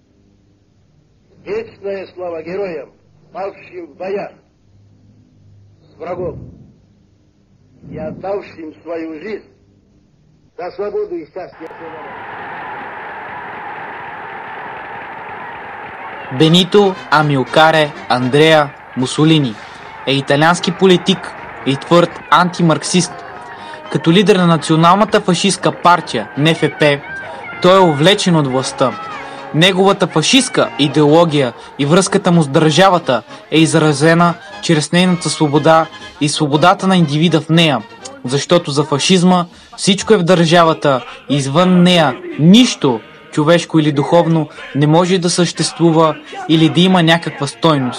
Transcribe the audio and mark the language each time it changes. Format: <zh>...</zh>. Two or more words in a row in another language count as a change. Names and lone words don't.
<ru>Вечная слава героям, павшим в боях с врагом и отдавшим свою жизнь за свободу и счастье своего народа.</ru> <bg>Бенито Амилкаре Андреа Мусолини е италиански политик и твърд антимарксист. Като лидер на националната фашистка партия НФП, той е увлечен от властта. Неговата фашистка идеология и връзката му с държавата е изразена чрез нейната свобода и свободата на индивида в нея, защото за фашизма всичко е в държавата и извън нея нищо, човешко или духовно, не може да съществува или да има някаква стойност.</bg>